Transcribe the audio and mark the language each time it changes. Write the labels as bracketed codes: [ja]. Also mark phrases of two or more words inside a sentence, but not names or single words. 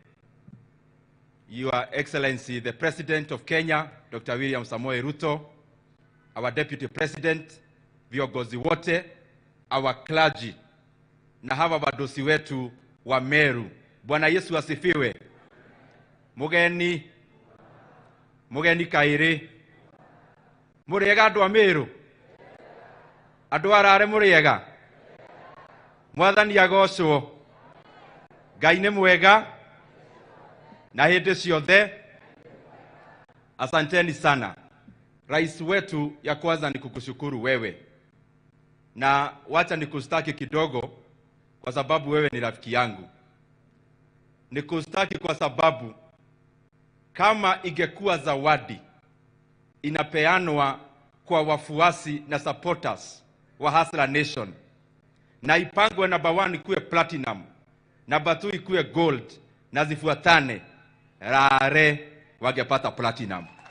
[en] Your Excellency, the President of Kenya, Dr. [sw] William Samoei Ruto, [en] our Deputy President, [sw] viongozi wote, [en] our clergy, [sw] na hawa wadosi wetu wa Meru. Bwana Yesu asifiwe. [mer] Mugeni kaire. Muriega andu a Meru. Andu arare muriega. Mwathani agocwo. Ngai nĩ mwega na hĩndĩ ciothe. [sw] Asanteni sana. Rais wetu, ya kwanza ni kukushukuru wewe na wacha nikustaki kidogo kwa sababu wewe ni rafiki yangu. Nikustaki kwa sababu kama ingekuwa zawadi inapeanwa kwa wafuasi na supporters wa Hustler Nation, na ipangwe number 1 ikuwe platinum, number 2 ikuwe gold, na zifuatane, Rare wangepata platinum.